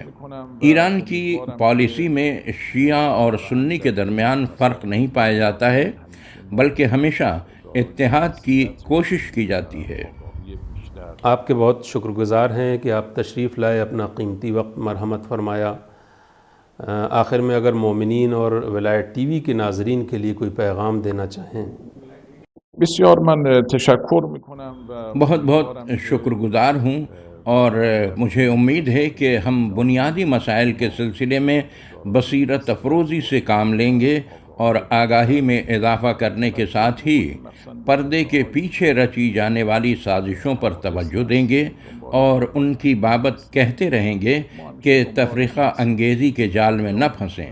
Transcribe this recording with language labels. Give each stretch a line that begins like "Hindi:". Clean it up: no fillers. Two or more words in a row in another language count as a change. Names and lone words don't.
Urdu: ایران کی پالیسی میں شیعہ اور سنی کے درمیان فرق نہیں پایا جاتا ہے، بلکہ ہمیشہ اتحاد کی کوشش کی جاتی ہے۔ آپ کے بہت شکر گزار ہیں کہ آپ تشریف لائے، اپنا قیمتی وقت مرحمت فرمایا۔ آخر میں اگر مومنین اور ولایت ٹی وی کے ناظرین کے لیے کوئی پیغام دینا چاہیں۔
Persian: بسیار من تشکر میکنم و
Urdu: بہت بہت شکر گزار ہوں، اور مجھے امید ہے کہ ہم بنیادی مسائل کے سلسلے میں بصیرت افروزی سے کام لیں گے اور آگاہی میں اضافہ کرنے کے ساتھ ہی پردے کے پیچھے رچی جانے والی سازشوں پر توجہ دیں گے اور ان کی بابت کہتے رہیں گے کہ تفرقہ انگیزی کے جال میں نہ پھنسیں۔